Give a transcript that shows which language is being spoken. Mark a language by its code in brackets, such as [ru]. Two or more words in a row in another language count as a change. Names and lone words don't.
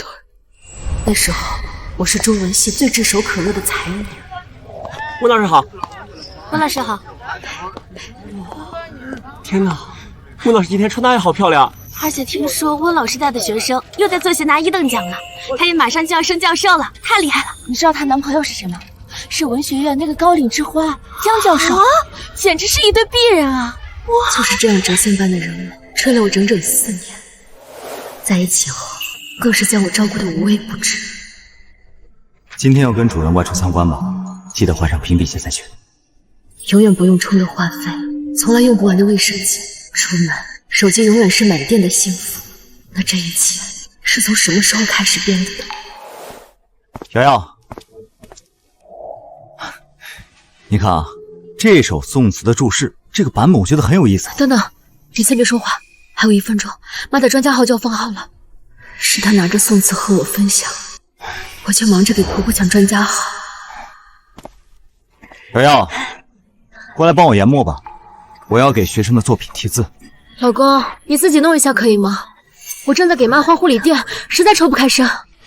[zh] 那時候，我是中文系最炙手可熱的才女。溫老師好。溫老師好。天哪，溫老師今天穿搭也好漂亮。而且聽說溫老師帶的學生又在作協拿1等獎了，她也馬上就要升教授了，太厲害了。你知道她男朋友是誰嗎？是文學院那個高嶺之花江教授啊，簡直是一對璧人啊！哇，就是這樣謫仙般的人物，追了我整整4年，在一起後更是將我照顧得無微不至。今天要跟主任外出參觀吧，記得換上平底鞋再去。永遠不用充的話費，從來用不完的衛生巾，出門手機永遠是滿電的幸福。那這一切是從什麼時候開始變的？瑤瑤，你看啊，這首宋詞的注釋，這個版本我覺得很有意思。等等，你先別說話， 還有1分鐘，媽的專家號就要放號了。是她拿着宋词和我分享，我就忙着给婆婆讲专家号。小耀，过来帮我研墨吧，我要给学生的作品题字。老公，你自己弄一下可以吗？我正在给妈换护理垫，实在抽不开身。